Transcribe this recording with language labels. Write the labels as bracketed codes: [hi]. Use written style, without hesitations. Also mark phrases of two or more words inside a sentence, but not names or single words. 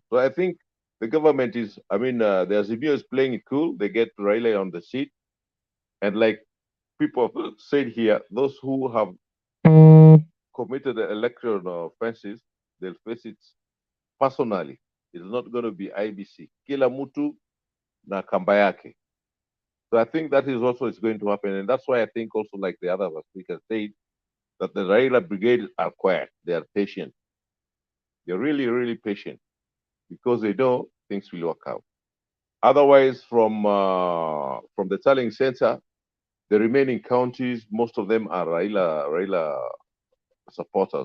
[en] So I think the government is, the Azimio is playing it cool. They get Raila on the seat. And like people said here, those who have committed the electoral offenses, they'll face it personally. It's not going to be IBC. [sw] Kila mutu na kamba yake. [en] So I think that is also is going to happen. And that's why I think also like the other speakers said, that the Raila brigade are quiet. They are patient. They're really, really patient because they know things will work out. Otherwise, from the tallying center, the remaining counties, most of them are Raila supporters.